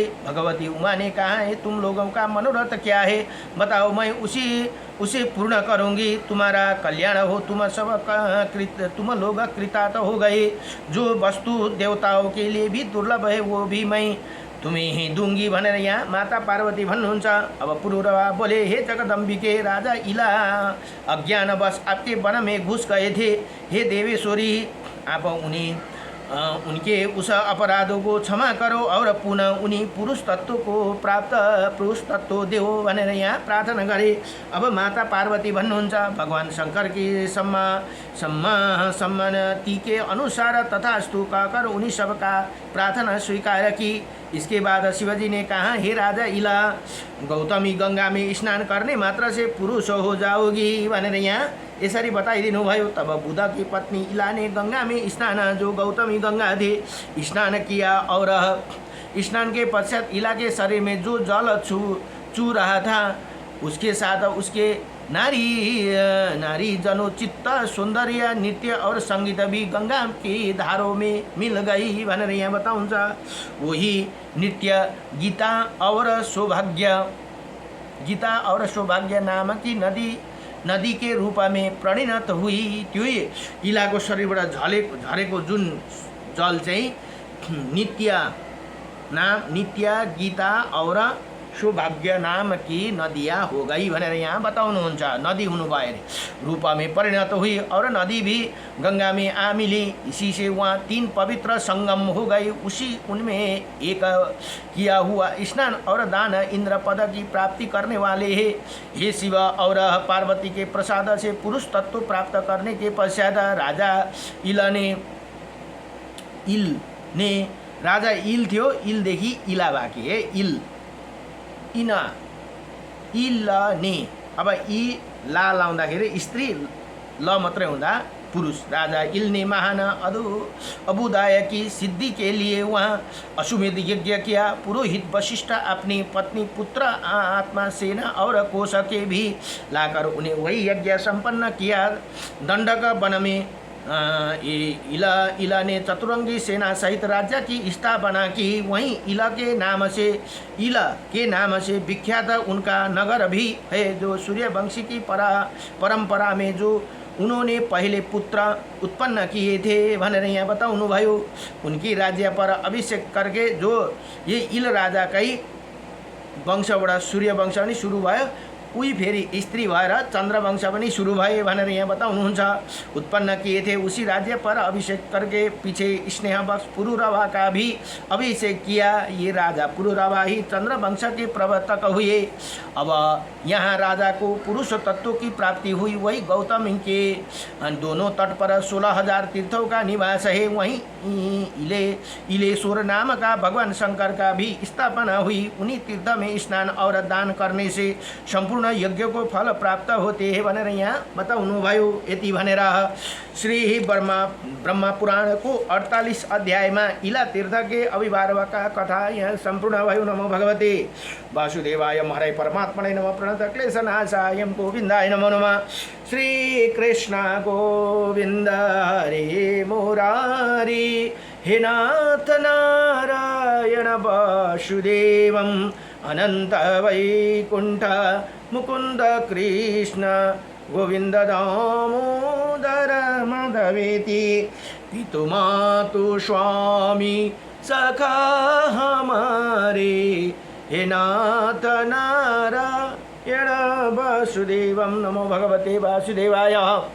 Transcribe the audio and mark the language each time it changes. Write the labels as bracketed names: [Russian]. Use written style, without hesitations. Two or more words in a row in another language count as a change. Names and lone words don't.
[Hindi] भगवती उमा ने कहा, है तुम लोगों का मनोरथ क्या है, बताओ, मैं उसे पूर्ण करूंगी। तुम्हारा कल्याण हो, तुम लोग कृतार्थ हो गए। जो वस्तु देवताओं के लिए भी दुर्लभ है, वो भी मैं तुम्हें ही दूंगी [Nepali] भनेर यहाँ माता पार्वती भन्नुहुन्छ। [Hindi] अब पुरुरवा बोले, हे जगदम्बिके, राजा इला अज्ञानवश आपके वन में घुस गए थे। हे देवेश्वरी, आप उनके उस अपराधों को क्षमा करो और पुनः उन्हीं पुरुष तत्व देव [Nepali] भनेर यहाँ प्रार्थना गरे। अब माता पार्वती भन्नुहुन्छ, [Hindi] भगवान शंकर की सम्मति के अनुसार तथास्तु कहकर उन्हीं सबका प्रार्थना स्वीकार की। इसके बाद शिवजी ने कहा, हे राजा इला, गौतमी गंगा में स्नान करने मात्र से पुरुष हो जाओगी [Nepali] भनेर यहाँ यसरी बताइदिनु भयो। [Hindi] तब बुद्ध की पत्नी इला ने गंगा में स्नान, जो गौतमी गंगा थे, स्नान किया और स्नान के पश्चात इला के शरीर में जो जल चू रहा था, उसके साथ उसके नारी जनोचित्त सौंदर्य नृत्य और संगीत भी गंगा की धारों में मिल गई [Nepali] भनेर यहाँ बताउँछ। [Hindi] वही नृत्य गीता और सौभाग्य नाम की नदी के रूप में परिणत हुई। [Nepali] त्यो इलाको शरीरबाट झरेको जुन जल चाहिँ [Hindi] नित्य गीता और सौभाग्य नाम की नदियाँ हो गई [Nepali] भनेर यहाँ बताउनुहुन्छ। नदी हुनुभयो अरे, [Hindi] रूप में परिणत हुई और नदी भी गंगा में आ मिली। इसी से वहाँ 3 पवित्र संगम हो गई। उनमें एक किया हुआ स्नान और दान इंद्र पद की प्राप्ति करने वाले हैं। हे शिव और पार्वती के प्रसाद से पुरुष तत्व प्राप्त करने के पश्चात राजा इल [Nepali] थियो, इलदेखि इला बाँकी [Hindi] है, इल ने। [Nepali] अब इ ला लाउँदाखेरि स्त्री, ल मात्रै हुँदा पुरुष। [Hindi] राजा इल ने महान अबुदाय की सिद्धि के लिए वहाँ अश्वमेध यज्ञ किया। पुरोहित वशिष्ठ अपनी पत्नी, पुत्र, आत्मा, सेना और कोष के भी लाकर उन्हें वही यज्ञ संपन्न किया। दंडक वन में इला ने चतुरंगी सेना सहित राज्य की स्थापना की। वहीं इला के नाम से विख्यात उनका नगर भी है, जो सूर्यवंशी की परंपरा में जो उन्होंने पहले पुत्र उत्पन्न किए थे [Nepali] भनेर यहाँ बताउनु भयो। [Hindi] उनकी राज्य पर अभिषेक करके जो ये इल राजा [Nepali] कै वंशबाट सूर्यवंश पनि सुरु भयो, उही फेरि स्त्री भएर चंद्रवंश पनि सुरु भए भनेर यहाँ बताउनुहुन्छ। [Hindi] उत्पन्न किए थे। उसी राज्य पर अभिषेक करके पीछे स्नेहवश पुरुरवा का भी अभिषेक किया। ये राजा पुरुरवा ही चंद्रवंश के प्रवर्तक हुए। अब यहाँ राजा को पुरुष तत्व की प्राप्ति हुई। वही गौतम के दोनों तट पर 16,000 तीर्थों का निवास है। वहीं इलेश्वर नाम का भगवान शंकर का भी स्थापना हुई। उन्हीं तीर्थ में स्नान और दान करने से संपूर्ण सम्पूर्ण यज्ञको फल प्राप्त होते [Nepali] भनेर यहाँ बताउनुभयो। यति भनेर श्री ब्रह्मा पुराणको 48 अध्यायमा इला तीर्थके अभिभावका कथा यहाँ सम्पूर्ण भयो। [Sanskrit] नमो भगवते वासुदेवाय हरे परमात्मने नमः। प्रणत क्लेशनाशाय गोविन्दाय नमो नमः। श्री कृष्ण गोविन्द हरे मुरारी हे नाथ नारायण वासुदेवम् अनंत वैकुंठ मुकुंद कृष्ण गोविंद दामोदर माधवेति [Hindi] पितु मातु स्वामी सखा हमारे [Sanskrit] हे नाथ नारायण वासुदेवम्। नमो भगवते वासुदेवाय।